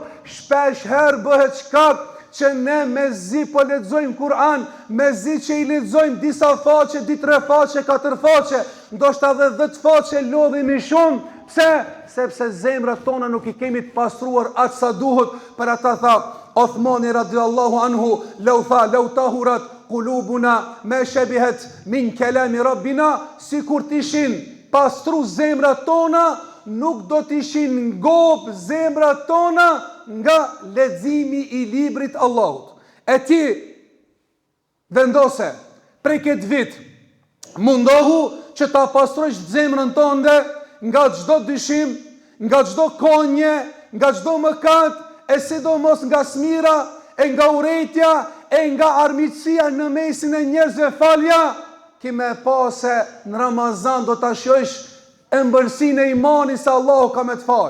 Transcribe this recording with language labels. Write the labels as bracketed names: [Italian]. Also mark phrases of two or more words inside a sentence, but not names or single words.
[Albanian] Shpesh herë bëhet shkak që ne mezi po lexojmë Kur'an, mezi që i lexojmë disa faqe, 2-3 faqe, 4 faqe, ndoshta edhe 10 faqe lodhemi shumë. Pse? Sepse zemrat tona nuk i kemi të pastruar atë sa duhet. Për ata tha Uthmani [Arabic] رضي الله عنه، لو طهرت قلوبنا ما شبعت من كلام ربنا, [Albanian] sikur t'ishin pastru zemrat tona, nuk do t'ishin ngop zemrat tona nga leximi i librit Allahut. E ti vendose prej këtë vit, mundohu që ta pastrojsh zemrën tënde nga çdo dyshim, nga çdo konje, nga çdo mëkat, e sidomos nga smira, e nga urrëtia, e nga armiqësia në mesin e njerëzve, falja, ki me pa se në Ramazan do ta shohësh ëmbëlsinë e imanit se Allahu ka me të falë.